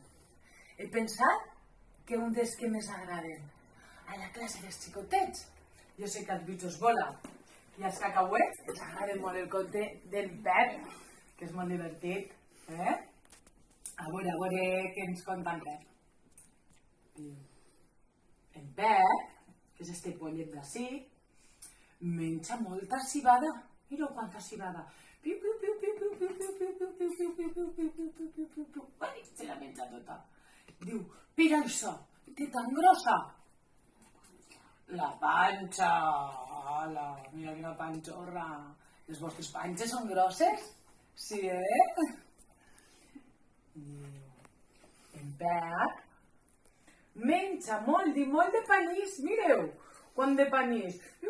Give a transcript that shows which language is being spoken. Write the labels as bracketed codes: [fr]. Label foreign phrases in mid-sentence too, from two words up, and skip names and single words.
[ca] He pensat que un dels que més agraden a la classe dels xicotets, jo sé que als bitxos vola i als cacauets ens agrada molt el conte del Pep, que és molt divertit, A veure què ens conta en Pep. El Pep, que és este pollet d'ací, menja molta cibada. Mireu quanta cibada. Piu, piu, piu, piu, piu, piu, piu, piu, piu, piu, piu, piu, piu, piu, piu, piu, piu, piu, piu. Ai, se la menja tota. Diu, per això, té tan grossa. La panxa. Ala, mira quina panxorra. Les vostres panxes són grosses? Sí, En Pep menja molt i molt de panís, mireu, quant de panís.